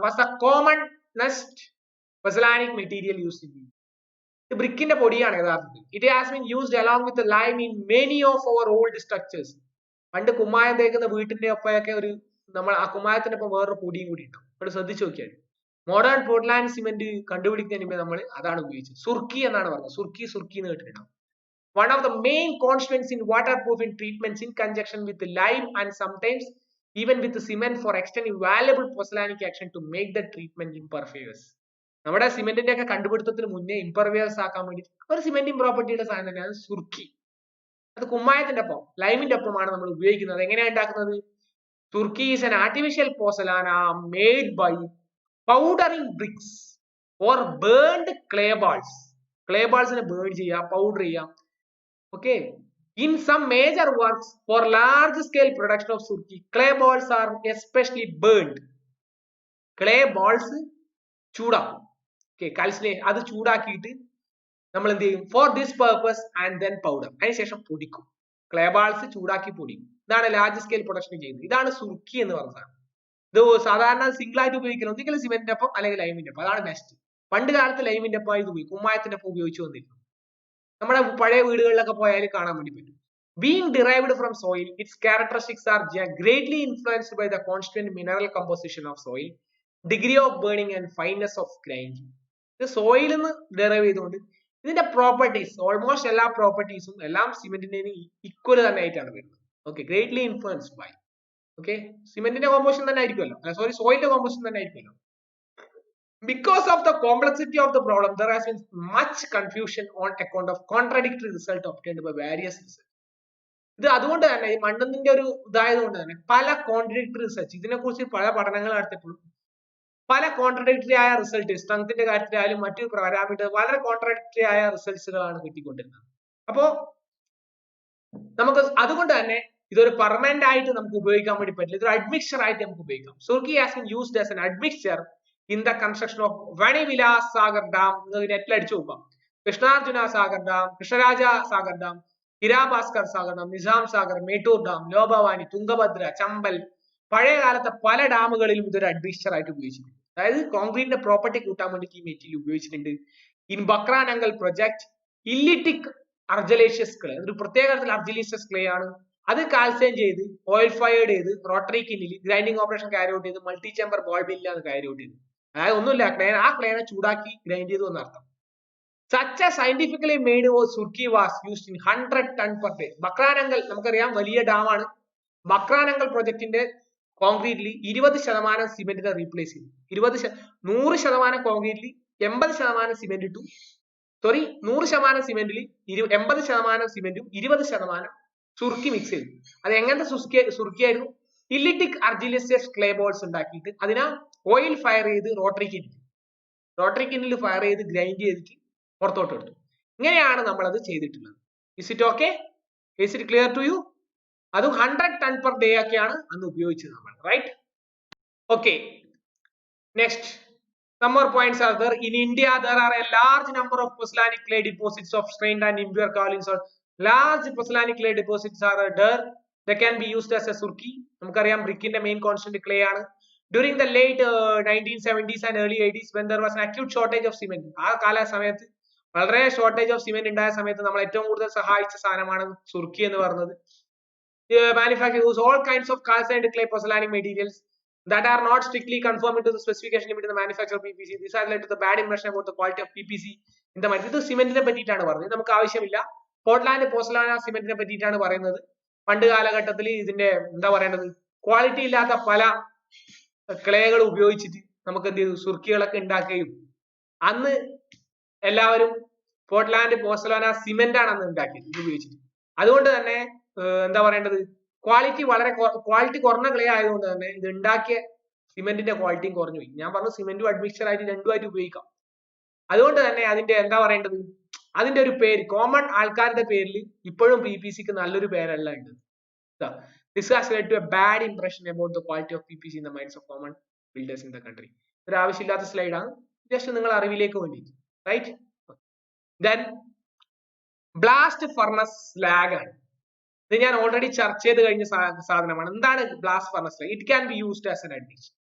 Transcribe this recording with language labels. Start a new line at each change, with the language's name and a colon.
English: was the commonest pozzolanic material used in
Malayalam: ഇത് ബ്രിക്കിന്റെ പൊടിയാണ് യഥാർത്ഥത്തിൽ.
English: It has been used along with lime in many of our old structures.
Malayalam: പണ്ട് കുമ്മായം തേക്കുന്ന വീട്ടിന്റെ ഒപ്പമൊക്കെ ഒരു നമ്മൾ ആ കുമ്മായത്തിന്റെ ഒപ്പം വേറൊരു പൊടിയും കൂടി ഉണ്ടാവും. അവിടെ ശ്രദ്ധിച്ചു നോക്കിയാൽ മോഡേൺ പോർട്ട്ലാൻഡ് സിമെന്റ് കണ്ടുപിടിക്കുന്നതിന് മുമ്പ് നമ്മൾ അതാണ് ഉപയോഗിച്ചത്. സുർക്കി എന്നാണ് പറഞ്ഞത്. സുർക്കി എന്ന് കേട്ടിട്ടുണ്ടാവും.
English: One of the main constituents in waterproofing treatments in conjunction with lime and sometimes even with cement for extending valuable pozzolanic action to make the treatment impervious.
Malayalam: നമ്മുടെ സിമെന്റിന്റെ ഒക്കെ കണ്ടുപിടുത്തത്തിന് മുന്നേ ഇംപെർവിയസ് ആക്കാൻ വേണ്ടി ഒരു സിമെന്റിംഗ് പ്രോപ്പർട്ടിയുടെ സാധനം തന്നെയാണ് സുർക്കി. അത് കുമ്മായത്തിന്റെ ഒപ്പം ലൈമിന്റെ ഒപ്പമാണ് നമ്മൾ ഉപയോഗിക്കുന്നത്. എങ്ങനെയാണ് ഉണ്ടാക്കുന്നത്?
English: Surkhi is an artificial pozzolana made by powdering bricks or burned clay balls.
Malayalam: clay balls നെ ബേൺ ചെയ്യാം, പൗഡർ ചെയ്യാം.
English: Okay, in some major works for large scale production of surki, clay balls are especially burned.
Malayalam: clay balls ചൂടാക്കും. Okay, calcinate അത് ചൂടാക്കിയിട്ട് നമ്മൾ എന്ത് ചെയ്യും?
English: For this purpose and then powder.
Malayalam: അതിനുശേഷം പൊടിക്കും. clay balls ചൂടാക്കി പൊടിക്കും. ഇതാണ് ലാർജ് സ്കെയിൽ പ്രൊഡക്ഷൻ ചെയ്യുന്നത്. ഇതാണ് സുർക്കി എന്ന് പറഞ്ഞത്. ഇത് സാധാരണ സിംഗിൾ ആയിട്ട് ഉപയോഗിക്കുന്നത് ഒന്നുകിൽ സിമെന്റിന്റെ ഒപ്പം അല്ലെങ്കിൽ ലൈമിന്റെ ഒപ്പം. അതാണ് ബെസ്റ്റ്. പണ്ട് കാലത്ത് ലൈമിന്റെ ഒപ്പം ഇത് ഉപയോഗിക്കും, കുമ്മായത്തിന്റെ ഒപ്പം ഉപയോഗിച്ചു വന്നിരുന്നു. നമ്മുടെ പഴയ വീടുകളിലൊക്കെ പോയാൽ കാണാൻ വേണ്ടി പറ്റും.
English: Being derived from soil, its characteristics are greatly influenced by the constituent mineral composition of soil, degree of burning and fineness of grinding.
Malayalam: ഇത് സോയിൽ നിന്ന് ഡെറൈവ് ചെയ്തുകൊണ്ട് ഇതിന്റെ പ്രോപ്പർട്ടീസ് ഓൾമോസ്റ്റ് എല്ലാ പ്രോപ്പർട്ടീസും എല്ലാം സിമെന്റിന്റെ ഈക്വൽ തന്നെ ആയിട്ടാണ് വരുന്നത്. Okay,
English: Greatly influenced by.
Malayalam: Okay, സിമെന്റിന്റെ composition തന്നെ ആയിരിക്കുമല്ലോ, സോയിലിന്റെ കോമ്പോസിഷൻ തന്നെ ആയിരിക്കുമല്ലോ.
English: Because of the complexity of the problem, there has been much confusion on account of contradictory result obtained by various research.
Malayalam: ഇത് അതുകൊണ്ട് തന്നെ ഈ മണ്ണിന്റെ ഒരു ഇതായതുകൊണ്ട് തന്നെ പല കോൺട്രഡിക്ടറി റിസർച്ച്, ഇതിനെ കുറിച്ച് പല പഠനങ്ങൾ നടത്തിയപ്പോഴും പല കോൺട്രഡിക്ടറി ആയ റിസൾട്ട്, സ്ട്രെങ്ത്തിന്റെ കാര്യത്തിലായാലും മറ്റു പാരാമീറ്റർ വളരെ കോൺട്രഡിക്ടറി ആയ റിസൾട്ട്സുകളാണ് കിട്ടിക്കൊണ്ടിരുന്നത്. അപ്പോ നമുക്ക് അതുകൊണ്ട് തന്നെ ഇതൊരു പെർമനന്റ് ആയിട്ട് നമുക്ക് ഉപയോഗിക്കാൻ വേണ്ടി പറ്റില്ല. ഇതൊരു അഡ്മിക്സ്ചർ ആയിട്ട് നമുക്ക് ഉപയോഗിക്കാം.
English: Surki has been used as an admixture in the construction of Vanivilas Sagar Dam.
Malayalam: നെറ്റിൽ അടിച്ചു നോക്കാം. കൃഷ്ണാർജുന Sagar dam, Krishnaraja Sagar dam, ഹിരാഭാസ്കർ Sagar dam, Nizam Sagar, Mettur dam, ലോബവാനി, Tungabhadra, Chambal, പഴയ കാലത്തെ പല ഡാമുകളിലും ഇതൊരു അഡ്മിക്സ്ചർ ആയിട്ട് ഉപയോഗിച്ചിട്ടുണ്ട്. അതായത് കോൺക്രീറ്റിന്റെ പ്രോപ്പർട്ടി കൂട്ടാൻ വേണ്ടിയിട്ട് ഈ മെറ്റീരിയൽ ഉപയോഗിച്ചിട്ടുണ്ട്. ഇൻ ബക്രാനങ്കൽ പ്രൊജക്ട് ഇല്ലിറ്റിക് അർജലേഷ്യസ് ക്ലേ, ഒരു പ്രത്യേക തരത്തിൽ അർജലേഷ്യസ് ക്ലേ ആണ്. അത് കാൽസൈൻ ചെയ്ത് ഓയിൽ ഫയർഡ് ചെയ്ത് rotary കിന്നിൽ grinding operation carry out ചെയ്ത് multi chamber ball മില്ലാണ് carry out ചെയ്ത്. അതായത് ഒന്നുമില്ല, ആ ക്ലേനെ ചൂടാക്കി ഗ്രൈൻഡ് ചെയ്തു എന്നർത്ഥം.
English: Such a scientifically made surki was used in 100 ton per day.
Malayalam: Bhakra Nangal നമുക്കറിയാം വലിയ ഡാമാണ്. ബക്രാനങ്കൽ പ്രൊജക്ടിന്റെ കോൺക്രീറ്റിൽ 20% സിമെന്റിനെ റീപ്ലേസ് ചെയ്തു. 100% കോൺക്രീറ്റിൽ 80% സിമെന്റ് ഇട്ടു. 100% സിമെന്റിൽ 80% സിമെന്റും 20% സുർക്കി മിക്സ് ചെയ്തു. അത് എങ്ങനത്തെ സുർക്കിയായിരുന്നു? ഇല്ലിറ്റിക് അർജിലേഷ്യസ് ക്ലേ ബോൾസ് ഉണ്ടാക്കിയിട്ട് അതിനാ ഓയിൽ ഫയർ ചെയ്ത് റോട്ടറി കിന്നിൽ ഫയർ ചെയ്ത് ഗ്രൈൻഡ് ചെയ്തിട്ട് പുറത്തോട്ട് എടുത്തു. ഇങ്ങനെയാണ് നമ്മൾ അത് ചെയ്തിട്ടുള്ളത്.
English: Is it okay? Is it clear to you?
Malayalam: അതും 100 ton per day ഒക്കെയാണ് അന്ന് ഉപയോഗിച്ചത് നമ്മൾ, right?
English: Okay, next some more points are there. In India there are a large number of pozzolanic clay deposits of strained and impure kaolin salt. Large pozzolanic clay deposits are there. They can be used as a surki.
Malayalam: നമുക്കറിയാം ബ്രിക്കിന്റെ main constant clay ആണ്.
English: During the late 1970s and early 80s when there was an acute shortage of cement,
Malayalam: ആ കാല സമയത്ത് വളരെ shortage of cement ഉണ്ടായ സമയത്ത് നമ്മൾ ഏറ്റവും കൂടുതൽ സഹായിച്ച സാധനമാണ് സുർക്കി എന്ന് പറയുന്നത്.
English: Manufacture use all kinds of calcined clay pozzolanic materials. that are not strictly conforming to the specification limit in the manufacture of PPC. This has led to the bad impression about the quality of PPC in the market.
Malayalam: ഇത് സിമെന്റിനെ പറ്റിയിട്ടാണ് പറയുന്നത്. നമുക്ക് ആവശ്യമില്ല. Portland പോർസലാന സിമെന്റിനെ പറ്റിയിട്ടാണ് പറയുന്നത്. പണ്ട് കാലഘട്ടത്തിൽ ഇതിന്റെ എന്താ പറയേണ്ടത്, ക്വാളിറ്റി ഇല്ലാത്ത പല ക്ലേകൾ ഉപയോഗിച്ചിട്ട് നമുക്ക് എന്ത് ചെയ്തു, സുർക്കികളൊക്കെ ഉണ്ടാക്കുകയും അന്ന് എല്ലാവരും പോർട്ട്ലാൻഡ് പോർസലാന സിമെന്റ് ആണ് അന്ന് ഉണ്ടാക്കിയത് ഇത് ഉപയോഗിച്ചിട്ട്. അതുകൊണ്ട് തന്നെ എന്താ പറയേണ്ടത്, ക്വാളിറ്റി കുറഞ്ഞ ക്ലേ ആയതുകൊണ്ട് തന്നെ ഇത് ഉണ്ടാക്കിയ സിമെന്റിന്റെ ക്വാളിറ്റിയും കുറഞ്ഞു പോയി. ഞാൻ പറഞ്ഞു സിമെന്റും അഡ്മിക്സർ ആയിട്ട് രണ്ടുമായിട്ട് ഉപയോഗിക്കാം. അതുകൊണ്ട് തന്നെ അതിന്റെ എന്താ പറയേണ്ടത്, അതിന്റെ ഒരു പേര് കോമൺ ആൾക്കാരുടെ പേരിൽ ഇപ്പോഴും PPCക്ക് നല്ലൊരു പേരല്ല ഉണ്ട്.
English: This has led to a bad impression about the quality of PPC in the minds of common builders in the country.
Malayalam: ഒരു ആവശ്യമില്ലാത്ത സ്ലൈഡാണ്, ജസ്റ്റ് നിങ്ങൾ അറിവിലേക്ക് വേണ്ടിയിട്ട്. Right. Then blast furnace slag ആണ്. ഇത് ഞാൻ ഓൾറെഡി ചർച്ച ചെയ്ത് കഴിഞ്ഞ സാധനമാണ്. എന്താണ് blast furnace slag?
English: It can be used as an admixture.